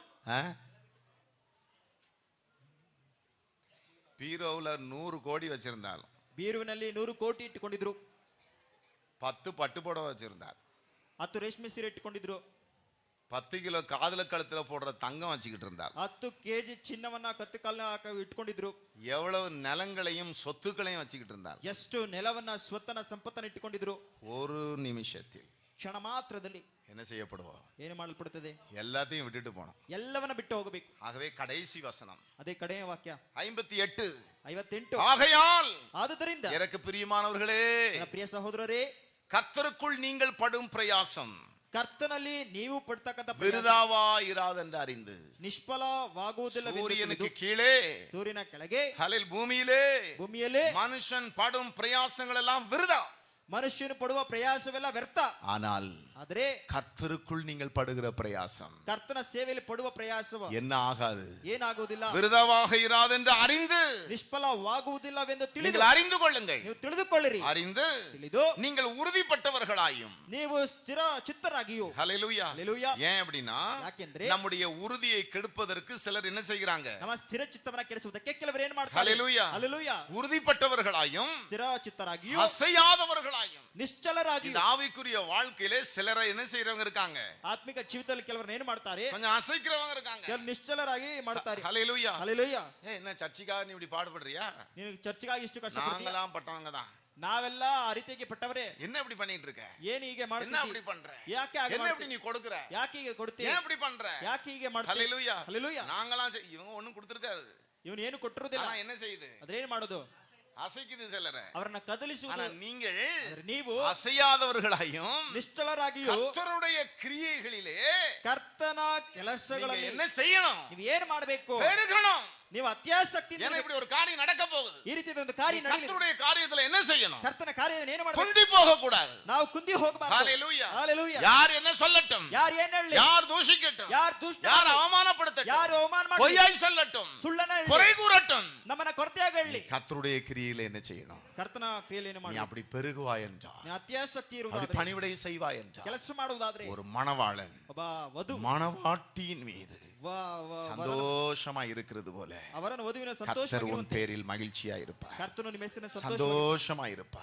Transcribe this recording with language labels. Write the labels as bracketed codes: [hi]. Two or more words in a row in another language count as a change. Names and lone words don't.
[ta] பீரோவுல 100 கோடி வச்சிருந்தாலும், [kn] ಬೀರುವಿನಲ್ಲಿ 100 ಕೋಟಿ ಇಟ್ಟುಕೊಂಡಿದ್ರು, [ta] 10 பட்டு புடவை வச்சிருந்தார், [kn] 10 ರೇಷ್ಮೆ ಸೀರೆ ಇಟ್ಟುಕೊಂಡಿದ್ರು, [ta] 10 கிலோ காதுல கழுத்துல போடுற தங்கம் வச்சுக்கிட்டு இருந்தார், [kn] 10 ಕೆಜಿ ಚಿನ್ನವನ್ನ ಕತ್ತು ಕಾಲಿನ ಇಟ್ಕೊಂಡಿದ್ರು, [ta] எவ்வளவு நிலங்களையும் சொத்துக்களையும் வச்சுக்கிட்டு இருந்தார், [kn] ಎಷ್ಟು ನೆಲವನ್ನ ಸ್ವತ್ತನ ಸಂಪತ್ತನ್ನ ಇಟ್ಟುಕೊಂಡಿದ್ರು, [ta] ஒரு நிமிஷத்தில் [kn] ಕ್ಷಣ ಮಾತ್ರದಲ್ಲಿ [ta] என்ன செய்யப்படுவோம்? [kn] ಏನು ಮಾಡಲ್ಪಡುತ್ತದೆ? [ta] எல்லாத்தையும் விட்டுட்டு போனோம். [kn] ಎಲ್ಲವನ್ನ ಬಿಟ್ಟು ಹೋಗಬೇಕು. [ta] ஆகவே கடைசி வசனம் [kn] ಅದೇ ಕಡೆಯ ವಾಕ್ಯ [ta] 58, [kn] 58. [ta] ஆகையால் [kn] ಆದುದರಿಂದ [ta] எனக்கு பிரியமானவர்களே, [kn] ನನ್ನ ಪ್ರಿಯ ಸಹೋದರರೇ, [ta] கர்த்தருக்குள் நீங்கள் படும் பிரயாசம் [kn] ಕರ್ತನಲ್ಲಿ ನೀವು ಪಡ್ತಕ್ಕಂತ [ta] விருதாவா இராதென்று அறிந்து, [kn] ನಿಷ್ಫಲವಾಗುವುದಿಲ್ಲ. [ta] சூரியனுக்கு கீழே, [kn] ಸೂರ್ಯನ ಕೆಳಗೆ, [ta] ஹலில் பூமியிலே, [kn] ಭೂಮಿಯಲ್ಲಿ [ta] மனுஷன் படும் பிரயாசங்கள் எல்லாம் விருதா. [kn] ಮನುಷ್ಯನು ಪಡುವ ಪ್ರಯಾಸವೆಲ್ಲ ವ್ಯರ್ಥ. [ta] ஆனால் [kn] ಆದ್ರೆ [ta] கர்த்தருக்குள் நீங்கள் படுகிற பிரயாசம் [kn] ಕರ್ತನ ಸೇವೆಯಲ್ಲಿ ಪಡುವ ಪ್ರಯಾಸವ [ta] என்ன ஆகாது, [kn] ಏನಾಗುವುದಿಲ್ಲ, [ta] விருதாவாக இராதென்று அறிந்து [kn] ನಿಷ್ಫಲವಾಗುವುದಿಲ್ಲವೆಂದು ತಿಳಿದು [ta] நீங்கள் அறிந்து கொள்ளுங்கள். [kn] ನೀವು ತಿಳಿದುಕೊಳ್ಳಿರಿ. [ta] அறிந்து [kn] ತಿಳಿದು [ta] நீங்கள் உறுதிப்பட்டவர்களாயும். [kn] ನೀವು ಸ್ಥಿರ ಚಿತ್ತರಾಗಿಯೂ. [ta] ஹல்லேலூயா. ஹல்லேலூயா. ஏன் அப்படின்னா [kn] ಯಾಕೆಂದ್ರೆ [ta] நம்முடைய உறுதியை கெடுப்பதற்கு சிலர் என்ன செய்கிறாங்க? [kn] ನಮ್ಮ ಸ್ಥಿರ ಚಿತ್ತವನ್ನ ಕೆಡಿಸುವುದಕ್ಕೆ ಕೆಲವರು ಏನು ಮಾಡ್ತಾರೆ? [ta] ஹல்லேலூயா. [kn] ಹಲ್ಲೇಲೂಯಾ. [ta] உறுதிப்பட்டவர்களாயும் [kn] ಸ್ಥಿರ ಚಿತ್ತರಾಗಿಯೂ [ta] அசையாதவர்களாயும். [kn] ನಿಶ್ಚಲರಾಗಿಯೂ. [ta] இந்த ஆவிக்குரிய வாழ்க்கையிலே சிலரை என்ன செய்றவங்க இருக்காங்க? [kn] ಆತ್ಮಿಕ ಜೀವಿತದಲ್ಲಿ ಕೆಲವರು ಏನು ಮಾಡ್ತಾರೆ? [ta] கொஞ்சம் அசைக்கிறவங்க இருக்காங்க. [kn] ಕೆಲವರು ನಿಶ್ಚಲರಾಗಿ ಮಾಡ್ತಾರೆ. [ta] ஹல்லேலூயா. [kn] ಹಲ್ಲೇಲೂಯಾ. [ta] என்ன சர்ச்சுக்காக நீ இப்படி பாடுபடுறியா? [kn] ನೀನು ಚರ್ಚ್ಗಾಗಿ ಇಷ್ಟು ಕಷ್ಟಪಡ್ತೀಯ? [ta] நாங்களாம் பட்டவங்க தான். [kn] ನಾವೆಲ್ಲ ಆ ರೀತಿಯಾಗಿ ಪಟ್ಟವರೇ. [ta] என்ன இப்படி பண்ணிட்டு இருக்க? [kn] ಏನು ಹೀಗೆ [ta] என்ன [kn] ಮಾಡ್ತೀಯ? [ta] அப்படி பண்ற? [kn] ಯಾಕೆ ಹಾಗೆ [ta] என்ன இப்படி [kn] ಮಾಡ್ತೀಯ? [ta] நீ கொடுக்கற? [kn] ಯಾಕೆ ಹೀಗೆ ಕೊಡ್ತೀಯ? [ta] ஏன் இப்படி பண்ற? [kn] ಯಾಕೆ ಹೀಗೆ ಮಾಡ್ತೀಯ? [ta] ஹல்லேலூயா. [kn] ಹಲ್ಲೇಲೂಯಾ. [ta] நாங்களாம் இவங்க ஒண்ணும் கொடுத்திருக்காது. [kn] ಇವನು ಏನು ಕೊಟ್ಟಿರುವುದಿಲ್ಲ. [ta] ஆனா என்ன செய்யுது? [kn] ಅದ್ರೇನು ಮಾಡೋದು? [ta] அசைக்குது சிலர. [kn] ಅವರನ್ನ ಕದಲಿಸುವುದು. [ta] ஆனா நீங்கள் [kn] ಆದ್ರೆ ನೀವು [ta] அசையாதவர்களாயும் [kn] ನಿಶ್ಚಲರಾಗಿಯೂ [ta] கர்த்தருடைய கிரியைகளிலே [kn] ಕರ್ತನ [ta] நீங்க [kn] ಕೆಲಸಗಳಲ್ಲಿ [ta] என்ன செய்யணும்? [kn] ನೀವು ಏನು ಮಾಡಬೇಕು? [ta] பெருகணும். [kn] ನೀವು ಅತ್ಯಾಸಕ್ತಿಯಿಂದ [ta] ஏன்னா இப்படி ஒரு காரியம் நடக்க போகுது. [kn] ಈ ರೀತಿಯ ಒಂದು ಕಾರ್ಯ ನಡೆಯಲಿ. [ta] கர்த்தருடைய காரியத்துல என்ன செய்யணும்? [kn] ಕರ್ತನ ಕಾರ್ಯವನ್ನು ಏನು ಮಾಡಬೇಕು? [ta] குண்டி போக கூடாது. [kn] ನಾವು ಕುಂದಿ ಹೋಗಬಾರದು. [ta] ஹல்லேலூயா. [kn] ಹಲ್ಲೇಲೂಯಾ. [ta] யார் என்ன சொல்லட்டும்? [kn] ಯಾರು ಏನು ಹೇಳಲಿ? [ta] யார் தூஷிக்கட்டும்? [kn] ಯಾರು ದೂಷಣೆ [ta] யார் [kn] ಮಾಡಲಿ? [ta] அவமானப்படுத்தட்டும்? [kn] ಯಾರು ಅವಮಾನ ಮಾಡಲಿ? [ta] பொய்யாய் சொல்லட்டும்? [kn] ಸುಳ್ಳನ್ನ ಹೇಳಲಿ? [ta] குறை கூறட்டும்? [kn] ನಮ್ಮನ್ನ ಕೊರತೆಯಾಗಿ ಹೇಳಲಿ? [ta] கர்த்தருடைய கிரியையில என்ன செய்யணும்? [kn] ಕರ್ತನ ಕ್ರಿಯೆಯಲ್ಲಿ ಏನು [ta] நீ [kn] ಮಾಡಲಿ? [ta] அப்படி பெருகுவாய் என்றால், [kn] ನೀನು ಅತ್ಯಾಸಕ್ತಿ [ta] அப்படி [kn] ಇರುವುದಾದ್ರೆ, [ta] பணிவிடை செய்வாய் என்றால், [kn] ಕೆಲಸ ಮಾಡುವುದಾದ್ರೆ, [ta] ஒரு மணவாளன் [kn] ಒಬ್ಬ ವಧು [ta] மணவாட்டியின் மீது [kn] ವರನ- [ta] சந்தோஷமா இருக்கிறது போல [kn] ಅವರನ್ನ ವಧುವಿನ [ta] கர்த்தர் உன் [kn] ಸಂತೋಷವಾಗಿರುವಂತೆ [ta] பேரில் மகிழ்ச்சியா இருப்பார். [kn] ಕರ್ತನು ನಿಮ್ಮ ಹೆಸರಿನ [ta] சந்தோஷமா இருப்பார்.